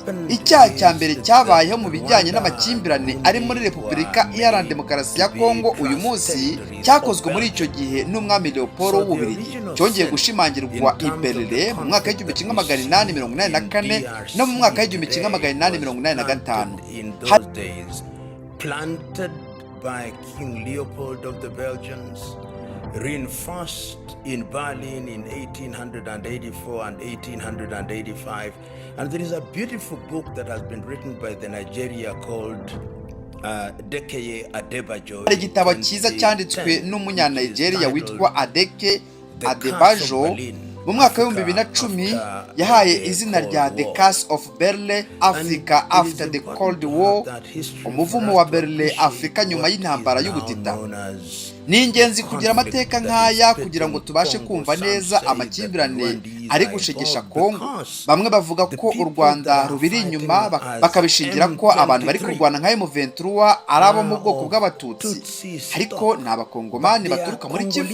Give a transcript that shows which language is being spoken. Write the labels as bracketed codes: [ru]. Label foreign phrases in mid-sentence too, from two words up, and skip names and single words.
[rw] Icyaha cya mbere cyabayeho mu bijyanye n'amakimbirane ari muri Repubulika Iharanira Demokarasi ya Congo uyu munsi cyakozwe muri icyo gihe n'umwami Leopold w'Ububiligi, cyongeye gushimangirwa i Berlin mu mwaka w'1884 no mu mwaka w'1885. [en] By King Leopold of the Belgians, reinforced in Berlin in 1884 and 1885. And there is a beautiful book that has been written by the Nigeria called Dekeye Adebajo. [rw] Igitabo cyiza cyanditswe n'umunya-Nigeria witwa Adeke Adebajo mu mwaka w'2010 yahaye izina rya The Curse of Berlin Africa After the Cold War, umuvumo wa Berlin Afrika nyuma y'intambara y'ubutita. Ni ingenzi kugira amateka nk'aya kugira ngo tubashe kumva neza amakimbirane ari gushegesha Congo. Bamwe bavuga ko u Rwanda rubiri inyuma, bakabishingira ko abantu bari kurwana nka M23 ari abo mu bwoko bw'Abatutsi, ariko ni Abakongomani baturuka muri Kivu.